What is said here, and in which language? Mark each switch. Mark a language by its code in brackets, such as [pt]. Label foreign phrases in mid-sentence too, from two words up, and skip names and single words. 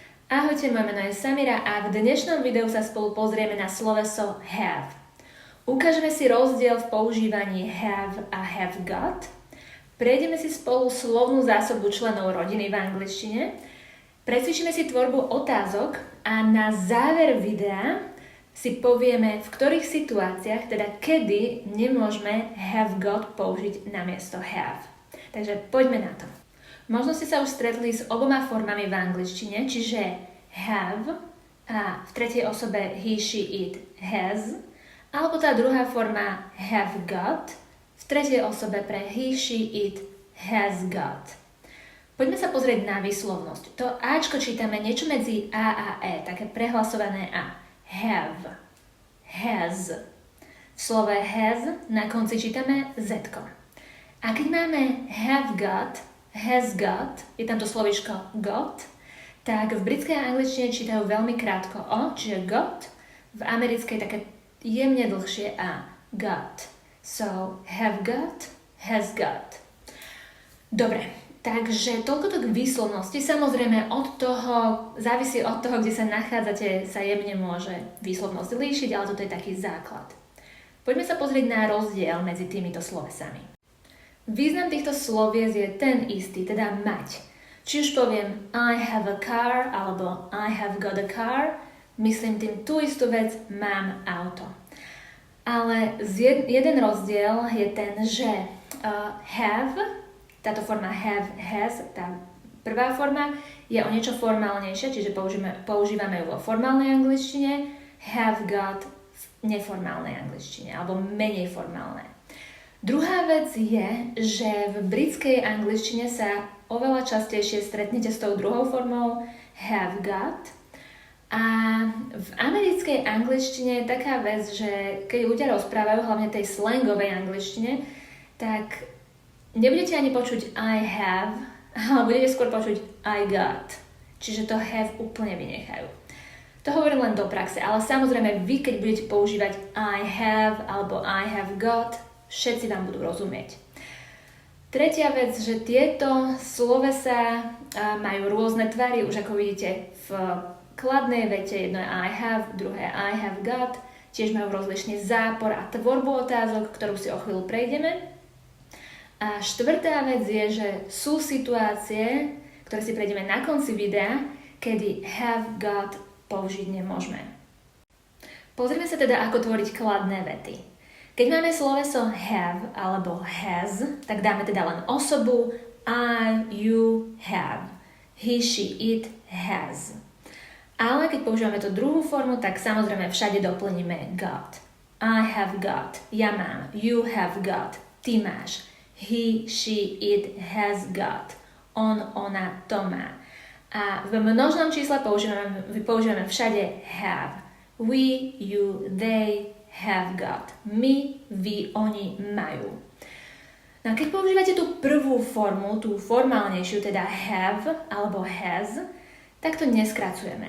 [sk] Ahojte, moje meno je Samira a v dnešnom videu sa spolu pozrieme na sloveso have. Ukážeme si rozdiel v používaní have a [en] have got. [sk] Prejdeme si spolu slovnú zásobu členov rodiny v angličtine. Precvičíme si tvorbu otázok a na záver videa si povieme, v ktorých situáciách, teda kedy nemôžeme [en] have got [sk] použiť namiesto have. Takže poďme na to. Možno ste sa už stretli s oboma formami v angličtine, čiže have a v tretej osobe [en] he, she, it, has, [sk] alebo tá druhá forma [en] have got [sk] v tretej osobe pre [en] he, she, it, has got. [sk] Poďme sa pozrieť na výslovnosť. To Ačko čítame niečo medzi A a E, také prehlasované A. [en] Have, has. [sk] V slove has na konci čítame Z-ko. A keď máme [en] have got, has got, [sk] je tam to slovíčko got, tak v britskej angličtine čítajú veľmi krátko O, čiže got, v americkej také jemne dlhšie A, got. [en] So, have got, has got. [sk] Dobre, takže toľko k výslovnosti. Samozrejme, závisí od toho, kde sa nachádzate, sa jemne môže výslovnosť líšiť, ale toto je taký základ. Poďme sa pozrieť na rozdiel medzi týmito slovesami. Význam týchto slovies je ten istý, teda mať. Či už poviem [en] I have a car [sk] alebo [en] I have got a car, [sk] myslím tým tú istú vec, mám auto. Ale jeden rozdiel je ten, že have, táto forma [en] have, has, [sk] tá prvá forma je o niečo formálnejšia, čiže používame ju vo formálnej angličtine, [en] have got [sk] v neformálnej angličtine, alebo menej formálnej. Druhá vec je, že v britskej angličtine sa oveľa častejšie stretnete s tou druhou formou [en] have got. [sk] A v americkej angličtine je taká vec, že keď ľudia rozprávajú, hlavne tej slangovej angličtine, tak nebudete ani počuť [en] I have, [sk] ale budete skôr počuť [en] I got. [sk] Čiže to have úplne vynechajú. To hovorím len do praxe, ale samozrejme vy, keď budete používať [en] I have [sk] alebo [en] I have got, [sk] všetci vám budú rozumieť. Tretia vec, že tieto slovesá majú rôzne tvary, už ako vidíte v kladnej vete, jedno je [en] I have, [sk] druhé [en] I have got, [sk] tiež majú rozlišný zápor a tvorbu otázok, ktorú si o chvíľu prejdeme. A štvrtá vec je, že sú situácie, ktoré si prejdeme na konci videa, kedy [en] have got [sk] použiť nemôžeme. Pozrime sa teda, ako tvoriť kladné vety. Keď máme sloveso have alebo has, tak dáme teda len osobu [en] I, you, have. He, she, it, has. [sk] Ale keď používame tú druhú formu, tak samozrejme všade doplníme got. [en] I have got. [sk] Ja mám. [en] You have got. [sk] Ty máš. [en] He, she, it, has got. On, [sk] ona, to má. A v množnom čísle používame všade have. [en] We, you, they, have got. [sk] My, vy, oni majú. No a keď používate tú prvú formu, tú formálnejšiu, teda have alebo has, tak to neskracujeme.